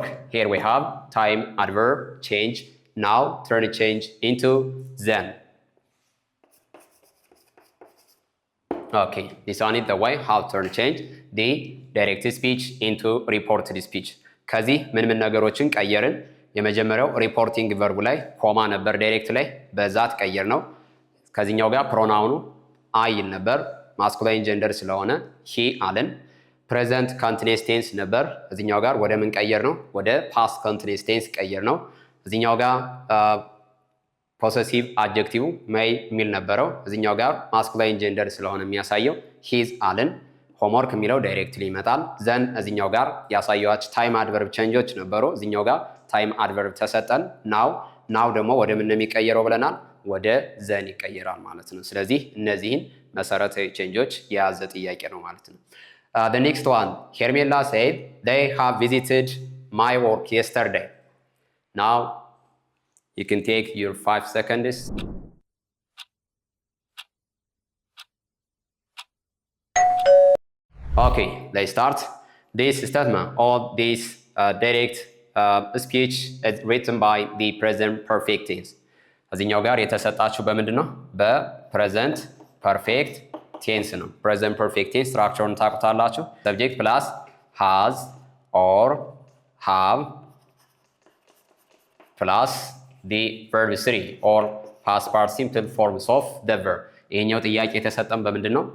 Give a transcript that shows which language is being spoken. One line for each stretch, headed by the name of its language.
English: Here we have time adverb change. Now change into then. Okay, this one is the way how to change the direct speech into reported speech.
Amharic: ከዚህ ምን ነገሮችን ቀየርን? የመጀመሪያው ሪፖርቲንግ ቨርቡ ላይ ኮማ ነበር ዳይሬክት ላይ በዛት ቀየር ነው። ከዚህኛው ጋር ፕሮናውኑ አይ ነበር ማስኩላይን ጀንደር ስለሆነ ሂ አለን። ፕሬዘንት ኮንቲኒየስ ቴንስ ነበር። እዚህኛው ጋር ወደ ምን ቀየር ነው? ወደ ፓስት ኮንቲኒየስ ቴንስ ቀየር ነው። እዚህኛው ጋር ፖሰሲቭ አድጀክቲቭ ሜይ የሚል ነበረው። እዚህኛው ጋር ማስኩላይን ጀንደር ስለሆነ የሚያሳየው ሂዝ አለን። ሆምወርክ የሚለው ዳይሬክትሊ ይመጣል። ዘን እዚህኛው ጋር ያሳየዋች ታይም አድቨርብ ቼንጆች ነበሩ። እዚህኛው ጋር ታይም አድቨርብ ተሰጠን። ናው ደግሞ ወደ ምን የሚቀየረው ብለናል? ወደ ዘን ይቀየራል ማለት ነው። ስለዚህ እነዚህን መሰረታዊ ቼንጆች የያዘ ጥያቄ ነው ማለት ነው።
English: The next one, Hermela said they have visited my work yesterday. Now you can take your 5 seconds. Okay, let's start. This statement or this direct speech is written by the present perfect tense.
Amharic: እዚህኛው ጋር የተሰጣችሁ በምንድን ነው? በፕሬዘንት ፐርፌክት ቴንስ ነው። ፕሬዘንት ፐርፌክት ቴንስ ስትራክቸሩን ታውቁታላችሁ።
English: ሰብጀክት ፕላስ ሃዝ ኦር ሃቭ ፕላስ ዲ ቨርብ ስሪ ኦር ፓስት ፓርቲሲፕል ፎርምስ ኦፍ ዘ ቨርብ።
Amharic: ይሄኛው ጥያቄ የተሰጠን በምንድን ነው?